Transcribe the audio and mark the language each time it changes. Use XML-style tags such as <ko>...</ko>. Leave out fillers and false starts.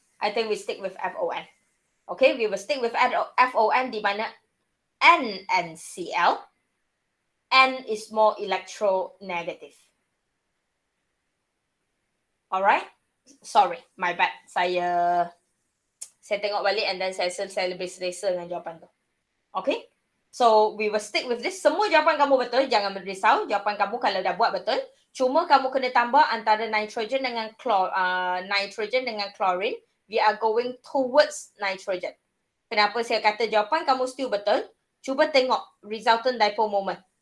<en>I think we stick with FON. Okay, we will stick with FON</en> <ms>di mana</ms> <en>N and Cl. N is more electronegative. Alright? Sorry, my bad.</en> <ms>Saya tengok balik and then saya lebih selesa dengan jawapan tu. Okay?</ms> <en>So, we will stick with this.</en> <ms>Semua jawapan kamu betul. Jangan berisau. Jawapan kamu kalau dah buat betul. Cuma kamu kena tambah antara nitrogen dengan chlorine.</ms> <en>We are going towards nitrogen.</en> <ms>Kenapa saya kata jawapan kamu still betul? Cuba tengok resultant dipole moment.</ms>